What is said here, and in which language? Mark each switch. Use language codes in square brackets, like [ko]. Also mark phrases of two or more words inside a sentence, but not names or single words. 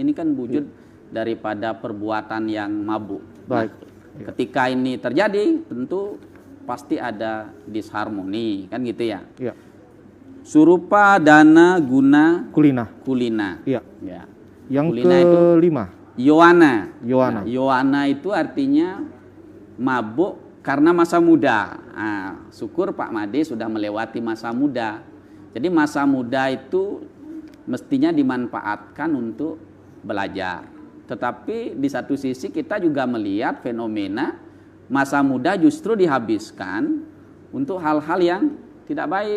[id] Ini kan wujud daripada perbuatan yang mabuk. Baik. Ketika ini terjadi, tentu pasti ada disharmoni, kan gitu ya. Ya. [sa] Surupa, dana, guna, kulina. [id] Iya. Ya. Yang kulina kelima. Yowana. Yowana. Nah, Yowana itu artinya mabuk karena masa muda. Nah, syukur Pak Made sudah melewati masa muda. Jadi masa muda itu mestinya dimanfaatkan untuk belajar. Tetapi di satu sisi kita juga melihat fenomena masa muda justru dihabiskan untuk hal-hal yang tidak baik.